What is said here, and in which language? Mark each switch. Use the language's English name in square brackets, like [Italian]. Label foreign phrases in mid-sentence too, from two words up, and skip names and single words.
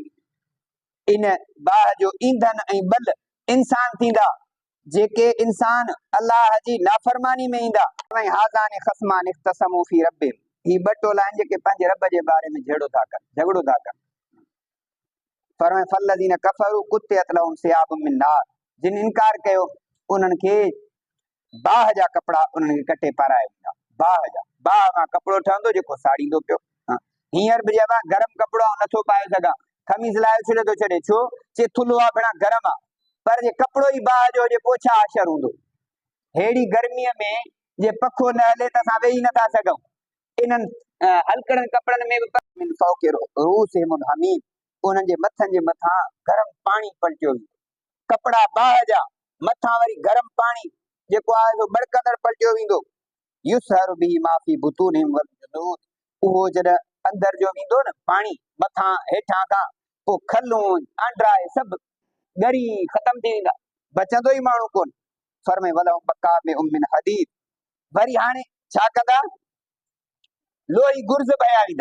[Sindhi] इन बाहि जो ईंधन ऐं बल इंसान थींदा, जेके इंसान अल्लाह जी नाफरमानी में ईंदा। [Arabic] هذان خصمان اختصموا في ربهم, [Sindhi] ही ॿ टोला आहिनि जेके पंहिंजे रब जे बारे में झगड़ो था कनि। [Arabic] फरमाए فالذين كفروا قطعت لهم ثياب من نار, [Sindhi] जिन इनकार कयो उन्हनि खे बाहि जा कपिड़ा उन्हनि खे कटे पाराए वेंदा। बाहि जा, बाहि मां कपिड़ो ठहंदो जेको साड़ींदो पियो। हींअर बि चइबा गरम कपिड़ो नथो पाए सघां, खमीस लाहे छॾे थो छॾे, छो? चे थुल्हो आहे भेणा, गरम आहे। पर जे कपिड़ो ई बाहि जो हुजे पोइ छा असरु हूंदो? हेड़ी गर्मीअ में जे पखो न हले त असां वेही नथा सघूं। इन्हनि हल्कड़नि कपिड़नि में बि हमीम, उन्हनि जे मथनि जे मथां गरम पाणी पलटियो वेंदो। कपिड़ा बाहि जा, मथां वरी गरम पाणी जेको आहे सो बड़कंदड़ पलटियो वेंदो। [Arabic] يصهر به ما في بطونهم والجلود, [Sindhi] उहो जॾहिं अंदरि जो वेंदो न पाणी, मथां हेठां खां, पोइ खलूं आंड्राए सभु ॻरी ख़तम थी वेंदा, बचंदो ई माण्हू कोन। फरमाए [Arabic] ولهم مقام [Sindhi] में [Arabic] من حديد, [Sindhi] वरी हाणे छा कंदा? लोही गुर्ज़ भया वेंदा।